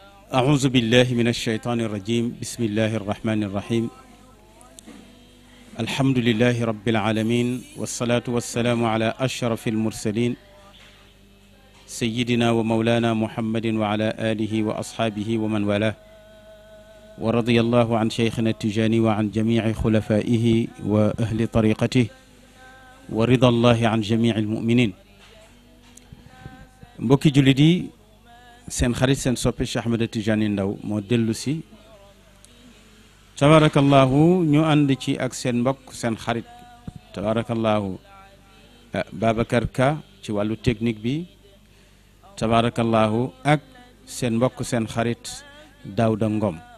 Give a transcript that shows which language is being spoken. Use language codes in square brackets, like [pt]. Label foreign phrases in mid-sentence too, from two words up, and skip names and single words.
[ar] أعوذ بالله من الشيطان الرجيم بسم الله الرحمن الرحيم الحمد لله رب العالمين والصلاة والسلام على أشرف المرسلين سيدنا ومولانا محمد وعلى آله وأصحابه ومن والاه ورضي الله عن شيخنا التجاني وعن جميع خلفائه وأهل طريقته ورضا الله عن جميع المؤمنين. [wo] mbokki jullit yi seen xarit seen soppe Cheikh Ahmed Tidiane Ndao moo dellu si tabarakallahu ñu ànd ci ak seen mbokk seen xarit tabarakallahu Babacar Ka ci wàllu technique bi tabarakallahu ak seen mbokk seen xarit Daouda Ngom.